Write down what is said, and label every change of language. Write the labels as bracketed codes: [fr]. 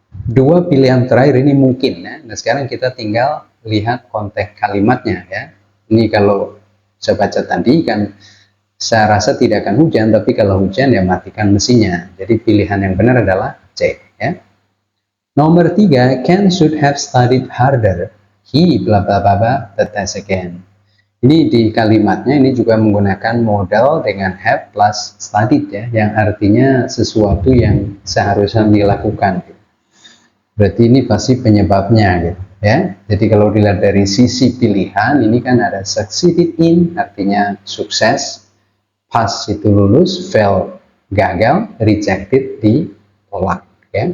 [id] Dua pilihan terakhir ini mungkin ya. Nah, sekarang kita tinggal lihat konteks kalimatnya ya. Ini kalau saya baca tadi kan saya rasa tidak akan hujan, tapi kalau hujan ya matikan mesinnya. Jadi pilihan yang benar adalah C ya. Nomor 3, [en] Ken should have studied harder. He bla bla bla bla the test again. [id] Ini di kalimatnya ini juga menggunakan modal dengan have plus studied ya, yang artinya sesuatu yang seharusnya dilakukan. Berarti ini pasti penyebabnya gitu ya. Jadi kalau dilihat dari sisi pilihan, ini kan ada succeeded in artinya sukses, pass itu lulus, fail gagal, rejected ditolak ya.